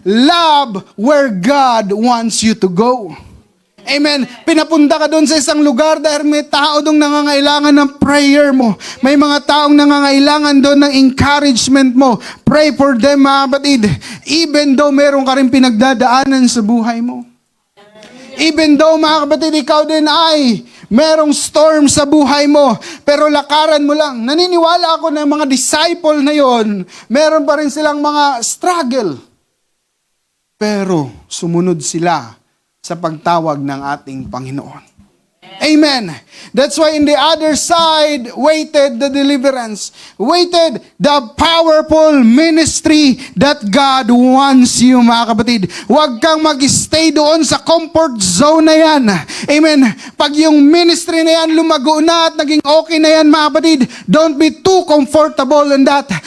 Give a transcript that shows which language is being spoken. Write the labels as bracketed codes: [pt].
[en] Love where God wants you to go. Amen. [tl] Pinapunta ka doon sa isang lugar dahil may tao doon nangangailangan ng prayer mo. May mga taong nangangailangan doon ng encouragement mo. [en] Pray for them, [tl] mga kapatid. Even though meron ka rin pinagdadaanan sa buhay mo. Even though, mga kapatid, ikaw din ay merong storm sa buhay mo, pero lakaran mo lang. Naniniwala ako na mga disciple na yon, meron pa rin silang mga struggle. Pero sumunod sila sa pagtawag ng ating Panginoon. Amen. [en] That's why in the other side, waited the deliverance. Waited the powerful ministry that God wants you, mga kapatid. [tl] Huwag kang mag-stay doon sa comfort zone na yan. Amen. Pag yung ministry na yan lumago na at naging okay na yan, mga kapatid, [en] don't be too comfortable in that.